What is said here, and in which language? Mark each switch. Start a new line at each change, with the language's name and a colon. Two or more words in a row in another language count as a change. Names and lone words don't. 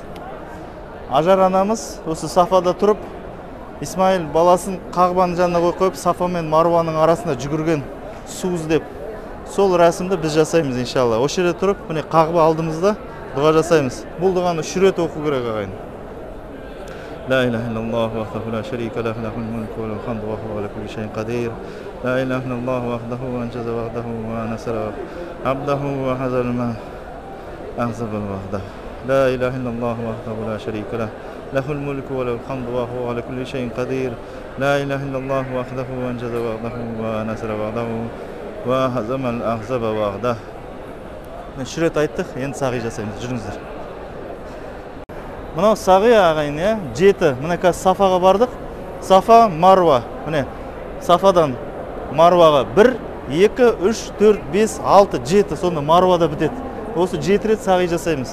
Kazakh: Ажар анамыз осы Сафада тұрып, Исмаил баласын Қағбаның жанына қойып, Сафа мен Марваның арасында жүгірген су іздеп. Сол рәсімді біз жасаймыз иншалла. Осы жерде тұрып, міне Қағба алдымызда дұға жасаймыз. Бұл дұғаны 3 рет оқу керек ағайын.
Arabic: لا إله إلا الله وحده لا شريك له له الملك وله الحمد وهو على كل شيء قدير لا إله إلا الله وحده أنجز وحده ونصر عبده وحزن ما أحزب وحده لا إله إلا الله وحده لا شريك له له الملك وله الحمد وهو على كل شيء قدير لا إله إلا الله وحده أنجز وحده ونصر وحده وهزم الأحزاب وحده
Kazakh: үш рет айттық, енді сағи жасаймыз, жүріңіздер. Мынау сағи ағайын, жеті. Мына қазір Сафаға бардық. Сафа, Марва. Міне, Сафадан Марваға 1, 2, 3, 4, 5, 6, 7. Сонда Марвада бітеді. Осы 7 рет сағи жасаймыз.